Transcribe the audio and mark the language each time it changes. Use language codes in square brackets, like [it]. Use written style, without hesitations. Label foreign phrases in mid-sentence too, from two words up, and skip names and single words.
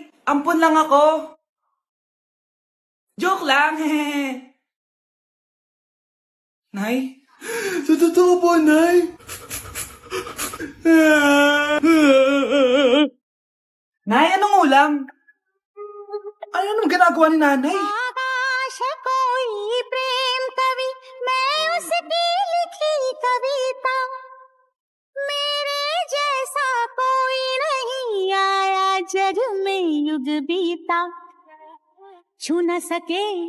[tl] Ampun lang ako. Joke lang, hehe. Nay? Sa totoo po, Nay. Nay, anong ulam? Ano naman ginagawa ni nanay? [hi] आकाश कोई प्रेम कवि मैं उसकी लिखी कविता मेरे जैसा कोई नहीं आया जग में युग बीता छू न सके